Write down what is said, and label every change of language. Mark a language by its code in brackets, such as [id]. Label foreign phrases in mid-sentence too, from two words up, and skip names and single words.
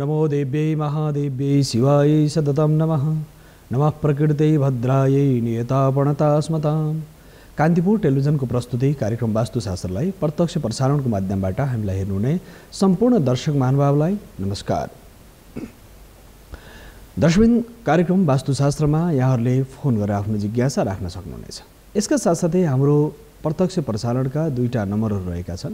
[sa] देव्यै महादेव्यै शिवायै सततं नमः। नमः प्रकृतै भद्रायै नियतापणता स्मताम्। [ne] कान्तिपुर टेलिभिजनको प्रस्तुति कार्यक्रम वास्तुशास्त्रलाई प्रत्यक्ष प्रसारणको माध्यमबाट हामीलाई हेर्नुहुने सम्पूर्ण दर्शक महानुभावलाई नमस्कार। दर्शकबिन कार्यक्रम वास्तुशास्त्रमा यहाँहरूले फोन गरेर आफ्नो जिज्ञासा राख्न सक्नुहुनेछ। यसका साथसाथै हाम्रो प्रत्यक्ष प्रसारणका दुईटा नम्बरहरू रहेका छन्।